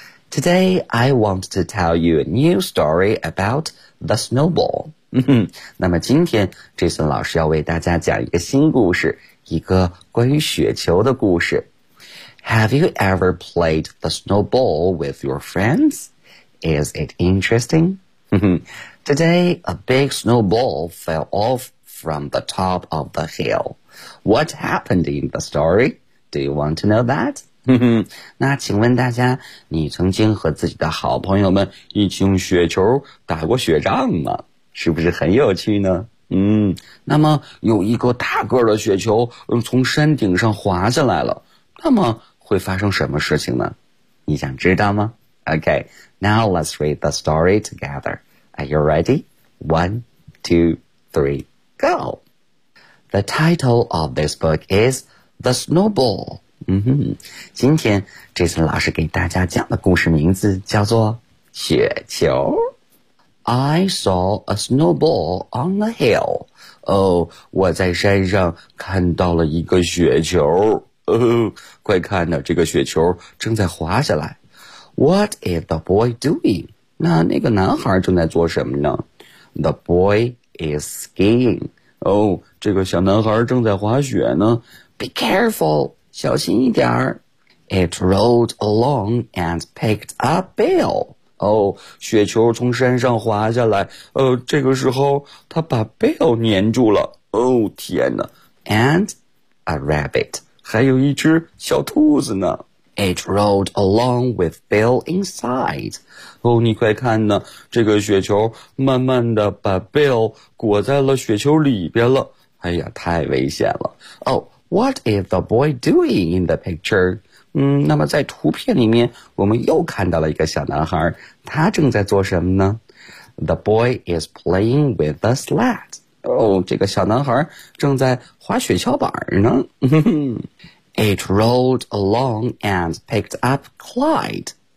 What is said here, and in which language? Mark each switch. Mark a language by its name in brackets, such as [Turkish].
[English] Today, I want to tell you a new story about the snowball. [Chinese] 那么今天 Jason 老师要为大家讲一个新故事，一个关于雪球的故事。 [English] Have you ever played the snowball with your friends? Is it interesting? Today, a big snowball fell off from the top of the hill. What happened in the story? Do you want to know that? [Chinese] 那请问大家，你曾经和自己的好朋友们一起用雪球打过雪仗吗？是不是很有趣呢？那么有一个大个的雪球从山顶上滑下来了，那么会发生什么事情呢？你想知道吗？ [English] OK, now let's read the story together. Are you ready? 1, 2, 3, go! The title of this book is The Snowball. [Chinese] 今天这次老师给大家讲的故事名字叫做雪球。 [English] I saw a snowball on a hill. [Chinese] 我在山上看到了一个雪球。快看呢，这个雪球正在滑下来。 [English] What is the boy doing? [Chinese] 那个男孩正在做什么呢？ [English] The boy is skiing. [Chinese] 这个小男孩正在滑雪呢。 [English] Be careful! [Chinese] 小心一点儿。 [English] It rolled along and picked up Bill. [Chinese] 雪球从山上滑下来。这个时候他把 Bill 粘住了。天哪。 [English] And a rabbit. [Chinese] 还有一只小兔子呢。 [English] It rolled along with Bill inside. [Chinese] 你快看呢，这个雪球慢慢的把 Bill 裹在了雪球里边了。哎呀，太危险了。 [English] What is the boy doing in the picture? [Chinese] 那么在图片里面我们又看到了一个小男孩，他正在做什么呢？ [English] The boy is playing with the sled. [Chinese] 这个小男孩正在滑雪橇板呢。 [English] It rolled along and picked up Clyde.